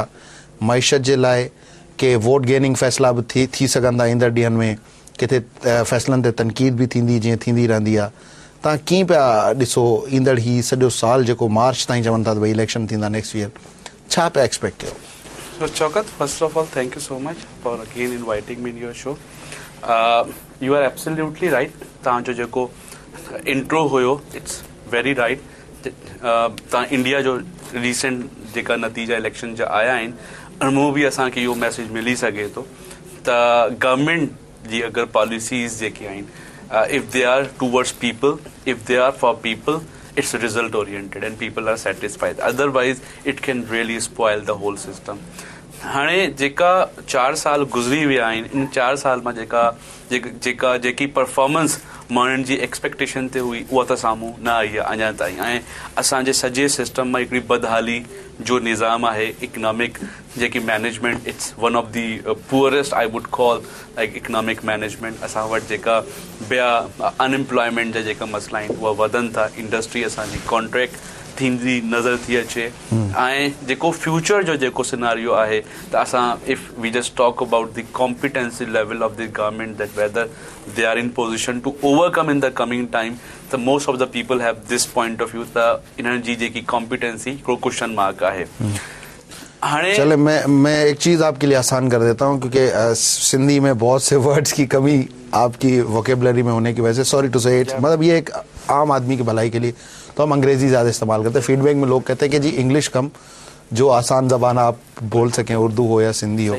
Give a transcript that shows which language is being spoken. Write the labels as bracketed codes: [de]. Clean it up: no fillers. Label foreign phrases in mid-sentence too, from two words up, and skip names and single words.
[sd] मईशत जे लाइ के [en] vote gaining [sd] फ़ैसिला बि थी सघंदा ईंदड़ ॾींहंनि में, किथे फ़ैसिलनि ते तनक़ीद बि थींदी जीअं थींदी रहंदी आहे। तव्हां कीअं पिया ॾिसो ईंदड़ ही सॼो साल जेको मार्च ताईं चवनि था त भई इलेक्शन थींदा [en] next year, [sd] छा पिया एक्सपेक्ट कयो? [en] So Chaukat, first of all, thank you so much for again inviting me in your show. You are absolutely right. [sd] तव्हांजो जेको इंट्रो हुयो, [en] it's very right. [sd] तव्हां इंडिया जो रीसेंट जेका नतीजा इलेक्शन जा आया आहिनि, उनमें बि असांखे इहो मैसेज मिली सघे थो त गवर्नमेंट जी अगरि पॉलिसीज़ जेके आहिनि, [en] if they are towards people, if they are for people, it's result oriented and people are satisfied. Otherwise, it can really spoil the whole system. [sd] हाणे जेका 4 साल गुज़री विया आहिनि, इन 4 साल मां जेकी परफॉर्मेंस माण्हुनि जी एक्सपेक्टेशन ते हुई, उहा त साम्हूं न आई आहे अञा ताईं। ऐं असांजे सॼे सिस्टम मां हिकिड़ी बदहाली जो निज़ाम आहे, इकनॉमिक जेकी मैनेजमेंट, [en] It's one of the poorest I would call like economic management. [sd] असां वटि जेका ॿिया अनएम्प्लॉयमेंट जा जेका मसइला आहिनि उहा वधनि था, इंडस्ट्री असांजी कॉन्ट्रैक्ट थींदी नज़र थी अचे। ऐं जेको फ्यूचर जो जेको सिनारियो आहे त असां [en] if we just talk about the competency level of the government, that whether they are in position to overcome in the coming time, [sd] त [en] most of the people have this point of view [sd] त इन्हनि जी जेकी कॉम्पिटेंसी हिकिड़ो [en] question mark [sd] आहे। [ur] چلے میں ایک چیز آپ کے لیے آسان کر دیتا ہوں، کیونکہ سندھی میں بہت سے ورڈز کی کمی آپ کی ووکیبلری میں ہونے کی وجہ سے, [en] sorry to say it, [ur] مطلب یہ ایک عام آدمی کی بھلائی کے لیے تو ہم انگریزی زیادہ استعمال کرتے ہیں. فیڈبیک میں لوگ کہتے ہیں کہ جی انگلش کم، جو آسان زبان آپ بول سکیں، اردو ہو یا سندھی ہو.